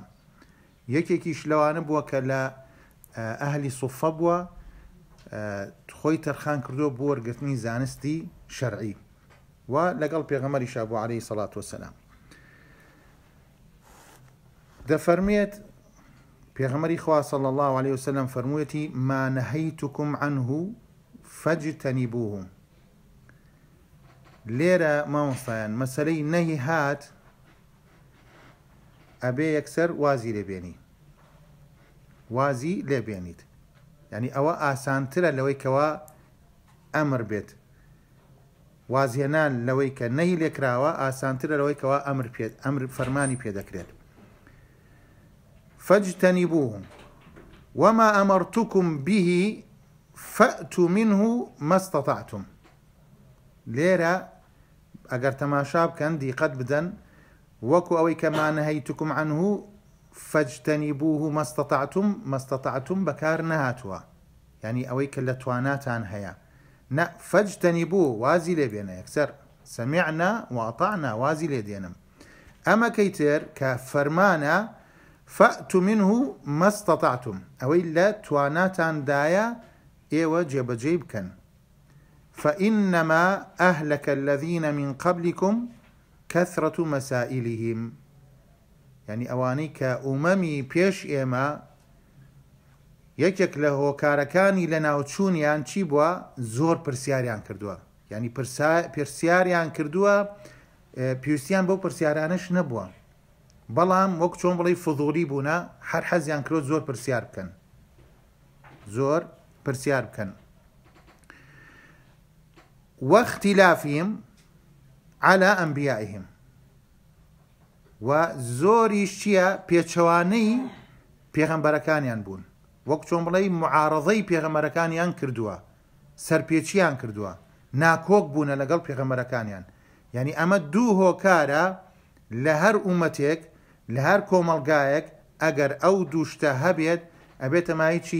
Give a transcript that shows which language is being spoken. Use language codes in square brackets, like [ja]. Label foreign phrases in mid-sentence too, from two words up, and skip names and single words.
[ckb] یەکێکیش لەوانە بووە کە لە ئەهلی سوفە بووە، خۆی تەرخان کردووە بۆ وەرگرتنی زانستی شەرعی و لەگەڵ پێغەمبەریشا بووە [ar] عەلەیهی سەڵات وەسسەلام. [ckb] دەفەرمێت پێغەمبەری خوا [ar] صلی الله عليه وسلم [ckb] فەرموویەتی: [ar] ما نهيتكم عنه فاجتنبوه. [ckb] لێرە مامۆستایان مەسەلەی نەهی هات ئەبێ یەکسەر وازی لێبێنیت، یعنی ئەوە ئاسانترە لەوەی کەوا ئەمر بێت. وازهێنان لەوەی کە نەهی لێکراوە ئاسانترە لەوەی کەوا ئەمر فەرمانی پێدەکرێت. [ar] فاجتنبوه وما أمرتكم به فأتوا منه ما استطعتم. [ckb] لێرە ئەگەر تەماشا بکەن دیقەت بدەن، وەکو ئەوەی کە [ar] ما نهيتكم عنه فاجتنبوه ما استطعتم [ckb] بەکار نەهاتووە، یعنی ئەوەی کە لە تواناتان هەیە. نە، فاجتنبوه وازی لێبێنە یەکسەر، [ar] سمعنا وأطعنا [ckb] وازی لێدێنم. ئەمە کەیتر کە فەرمانە [ar] فأتوا منه ما استطعتم، [ckb] ئەوەی لە تواناتاندایە ئێوە جێبەجێ بکەن. [ar] فإنما أهلك الذين من قبلكم كثرة مسائلهم، يعني [ckb] ئەوانەی کە ئومەمی پێش ئێمە یەکێک لە هۆکارەکانی لە ناوچوونیان چی بووە؟ زۆر پرسیاریان کردووە، یعنی پرسیاریان کردووە، پێویستیان بەو پرسیارانەش نەبووە، بەڵام وەک چۆن بڵێ فضوڵی بوونە، هەر حەزیان کرۆ زۆر پرسیار بکەن. [ar] واختلافهم على أنبيائهم، [ckb] و زۆریش چییە؟ پێچەوانەی پێغەمبەرەکانیان بوون، وەک چۆن بڵێ معارەضەی پێغەمبەرەکانیان کردووە، سەرپێچیان کردووە، ناکۆک بوونە لەگەڵ پێغەمبەرەکانیان. یعنی ئەمە دوو هۆکارە لە هەر ئومەتێک، لە هەر کۆمەڵگایەک ئەگەر ئەو دووشتە هەبێت ئەبێتە مای چی؟